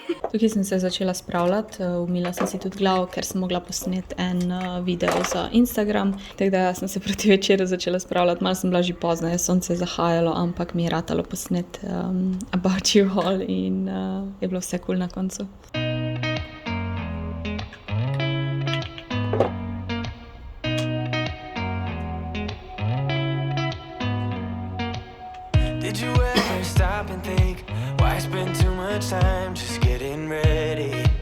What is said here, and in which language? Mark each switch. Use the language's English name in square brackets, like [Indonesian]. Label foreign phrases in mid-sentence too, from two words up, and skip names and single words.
[Slovenian] Tukaj sem se začela spravljati, umila sem si tudi glavo, ker sem mogla posneti en video za Instagram. Tako da sem se proti večeru začela spravljati, malo sem bila že pozna, je sonce zahajalo, ampak mi je ratalo posneti About You All in je bilo vse cool na koncu. [English] Did you ever stop and think why spend too much time just getting ready?